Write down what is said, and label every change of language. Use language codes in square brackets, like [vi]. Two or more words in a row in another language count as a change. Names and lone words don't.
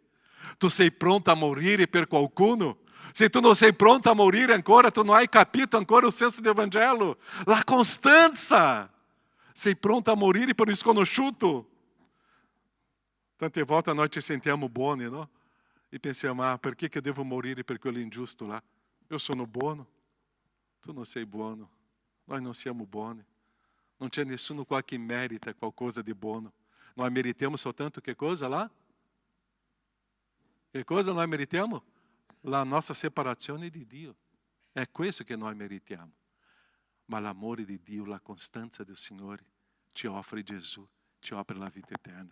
[it] Tu sei pronto a morire per qualcuno? Se tu non sei pronto a morire ancora, tu non hai capito ancora [pt] o senso do Evangelho. [it] La costanza! Sei pronto a morire per un sconosciuto? Tante volte noi ci sentiamo buoni, no? E pensiamo, perché che eu devo morire per quello ingiusto lá? Eu sono buono. Tu non sei buono. [pt] Nós não [it] siamo buoni. Non c'è nessuno qua che merita qualcosa di buono. [pt] Nós meritamos soltanto [it] che cosa [pt] lá? [it] Che cosa nós meritiamo? La nostra separazione di Dio. È questo che noi meritiamo. Ma l'amore di Dio, la costanza del Signore ci offre Gesù, ci offre la vita eterna.